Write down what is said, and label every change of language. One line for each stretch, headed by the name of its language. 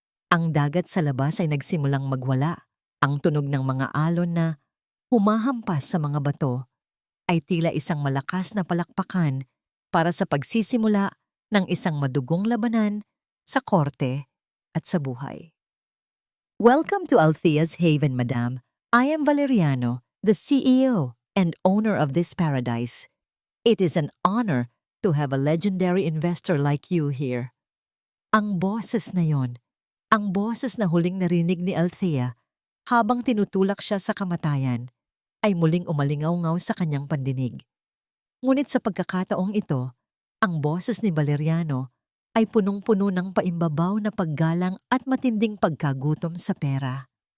Filipino: Ang dagat sa labas ay nagsimulang magwala. Ang tunog ng mga alon na humahampas sa mga bato ay tila isang malakas na palakpakan para sa pagsisimula ng isang madugong labanan sa korte at sa buhay.
English: Welcome to Althea's Haven, Madam. I am Valeriano, the CEO and owner of this paradise. It is an honor to have a legendary investor like you here.
Filipino: Ang boses na yon, ang boses na huling narinig ni Althea habang tinutulak siya sa kamatayan, ay muling umalingaw-ngaw sa kanyang pandinig. Ngunit sa pagkakataong ito, ang boses ni Valeriano ay punong-puno ng paimbabaw na paggalang at matinding pagkagutom sa pera.